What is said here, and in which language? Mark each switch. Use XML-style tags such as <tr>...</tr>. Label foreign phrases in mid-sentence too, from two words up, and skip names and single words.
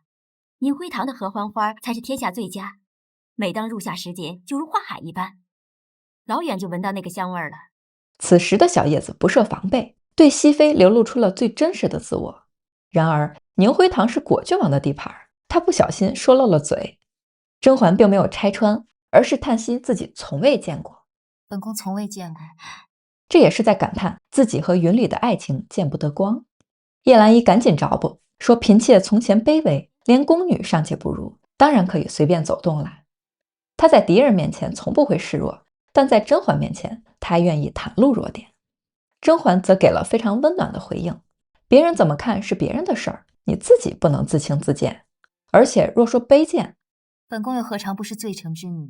<zh>寧輝堂的合歡花才是天下最佳，每當入夏時節就如花海一般，老遠就聞到那個香味了。此時的小葉子不設防備，對熹妃流露出了最真實的自我。然而寧輝堂是果郡王的地盤，他不小心說漏了嘴。甄嬛並沒有拆穿，而是嘆息自己從未見過。本宮從未見過。這也是在感嘆自己和雲裡的愛情見不得光。葉澜依趕緊找補，說嬪妾從前卑微，連宮女尚且不如，當然可以隨便走動了。她在敵人面前從不會示弱，但在甄嬛面前，她願意袒露弱點。甄嬛則給了非常溫暖的回應，別人怎麼看是別人的事兒，你自己不能自輕自賤。而且若說卑賤，本宮又何嘗不是罪臣之女？</zh>